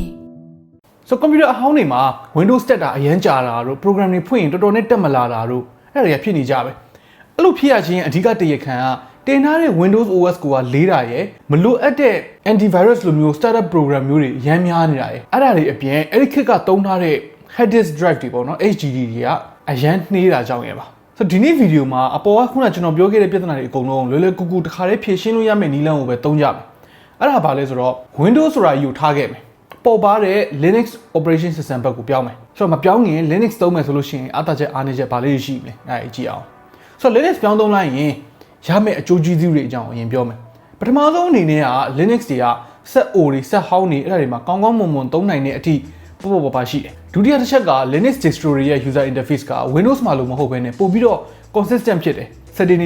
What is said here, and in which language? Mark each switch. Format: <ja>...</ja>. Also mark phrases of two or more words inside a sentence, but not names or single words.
<my>ဆိုကွန်ပျူတာအဟောင်းတွေမှာ Windows တက်တာအရန်ကြာတာတို့ program တွေဖွင့်ရင်တော်တော်နဲ့တက်မလာတာတို့အဲ့ဒါတွေကဖြစ်နေကြပဲအဲ့လိုဖြစ်ရခြင်းအဓိကတရခံကတင်ထားတဲ့ Windows OS ကိုလေးတာရယ်မလိုအပ်တဲ့ antivirus လိုမျိုး</my> <en>startup program</en> <my>မျိုးတွေရမ်းများနေတာရယ်အဲ့ဒါတွေအပြင်အဲ့ဒီခေတ်ကသုံးထားတဲ့</my> <en>hard disk drive</en> <my>တွေပေါ့နော် HDD တွေ ကအရန်နှေးတာကြောင့်ရယ်ပါဆိုဒီနေ့ဗီဒီယိုမှာအပေါ်ကခုနကျွန်တော်ပြောခဲ့တဲ့ပြဿနာတွေအကုန်လုံးလွယ်လွယ်ကူကူတစ်ခါတည်းဖြေရှင်းလို့ရမယ့်နည်းလမ်းကိုပဲသုံးကြမယ်အဲ့ဒါဘာလဲဆိုတော့ Windows ဆိုတာယူထားခဲ့မယ်ပေါ်ပါတဲ့ Linux</my> <en>operation system</en> <my>ဘက်ကိုပြောင်းမယ်ဆိုတော့မပြောင်း ရင် Linux သုံးမယ်ဆိုလို့ရှိရင်အားသာချက်အားနည်းချက်ဘာလေးရှိမလဲအဲ့ဒါကြည့်အောင်ဆိုတော့ Linux ပြောင်းသုံးလိုက်ရင်ရမယ့်အကျိုးကျေးဇူးတွေအကြောင်းအရင်ပြောမယ်ပထမဆုံးအနေနဲ့က Linux တွေကစက် O တွေစ က်ဟောင်းတွေအဲ့ဒါတွေမှာကောင်းကောင်းမွန်မွန်သုံးနိုင်တဲ့အထိပေါ့ပေါ့ပါရှိတယ်ဒုတိယတစ်ချက်က Linux distro တွေရဲ့</my> <en>user interface</en> <my>က Windows မှာလို့မဟုတ်ဘဲနဲ့ပို့ပြီးတော့ consistent ဖြစ်တယ် setting</my>